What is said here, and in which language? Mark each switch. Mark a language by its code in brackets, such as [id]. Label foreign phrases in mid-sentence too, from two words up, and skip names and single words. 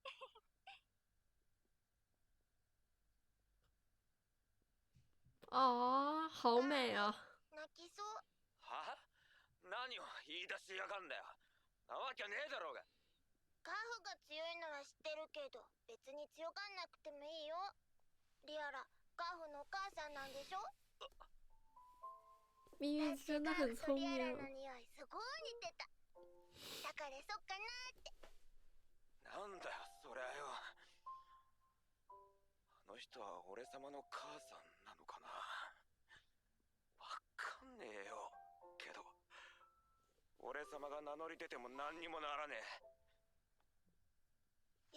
[zh] 哦，好美啊！ [ja] 泣きそう。は？何を言い出しやがんだよ。なわけねえだろうが。カフが強いのは知ってるけど、別に強がんなくてもいいよ。リアラ、カフのお母さんなんでしょ。 [zh] 咪咪真的很聪 [ja] リアラ [zh] 明。 [ja] の匂いすごい似てた。だからそっかなーって。なんだよそりゃよ。あの人は俺様の母さんなのかな。わかんねえよ。けど俺様が名乗り出ても何にもならねえ。